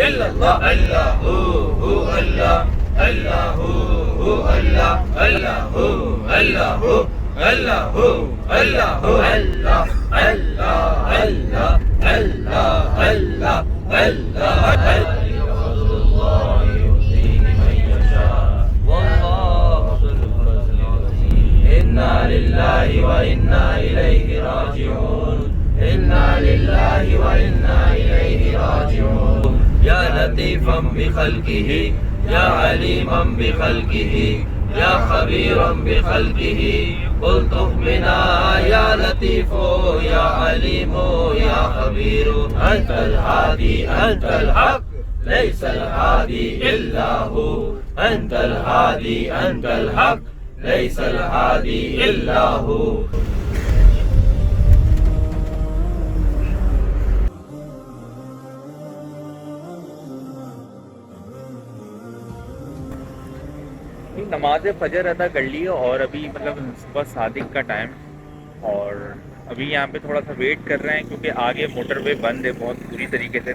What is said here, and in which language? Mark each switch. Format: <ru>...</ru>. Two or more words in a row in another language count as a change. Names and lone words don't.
<ar>إلا الله الله الله الله الله الله الله الله الله الله الله الله الله الله الله إنا لله وإنا إليه راجعون. إنا لله وإنا إليه راجعون. يا لطيفا بخلقه، يا عليما بخلقه، يا خبيرا بخلقه، الطف بنا يا لطيف يا عليم يا خبير. أنت الهادي أنت الحق، ليس الهادي إلا هو. أنت الهادي أنت الحق، ليس الهادي إلا هو.</ar> <ur>نماز فجر ادا کر لی ہے، اور ابھی مطلب صبح صادق کا ٹائم، اور ابھی یہاں پے تھوڑا سا ویٹ کر رہے ہیں کیونکہ آگے موٹروے بند ہے بہت بری طریقے سے.</ur>